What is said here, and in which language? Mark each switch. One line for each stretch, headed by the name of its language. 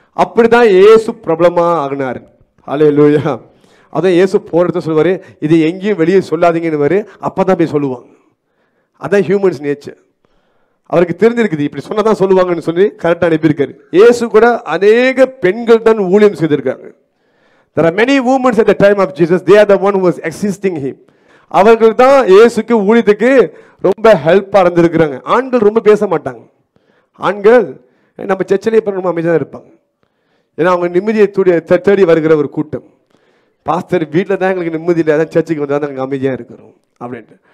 Tamil: அப்படிதான் இயேசு பிரபலமா ஆகினாரு. ஹல்லேலூயா. அதான் இயேசு போறத சொல்லுவாரு, இது எங்கேயும் வெளியே சொல்லாதீங்கன்னு, அப்பதான் போய் சொல்லுவாங்க. அதான் ஹியூமன்ஸ் நேச்சர். அவருக்கு தெரிஞ்சிருக்குது இப்படி சொன்னதான் சொல்லுவாங்கன்னு சொல்லி கரெக்டாக அனுப்பியிருக்காரு. இயேசு கூட அநேக பெண்கள் தான் ஊழியம் செய்திருக்காங்க.
English: There are many women at the time of Jesus. They are the one who was assisting him.
Tamil: அவர்கள் தான் இயேசுக்கு ஊழியத்துக்கு ரொம்ப ஹெல்ப்பாக இருந்திருக்கிறாங்க. ஆண்கள் ரொம்ப பேச மாட்டாங்க. ஆண்கள் நம்ம சர்ச்சிலே ரொம்ப அமைதியாக இருப்பாங்க. ஏன்னா அவங்க நிம்மதியை தேடி வருகிற ஒரு கூட்டம். பாஸ்டர் வீட்டில் தான் எங்களுக்கு நிம்மதி இல்லை, அதான் சர்ச்சுக்கு வந்தால் தான் நாங்கள் அமைதியாக இருக்கிறோம் அப்படின்ட்டு.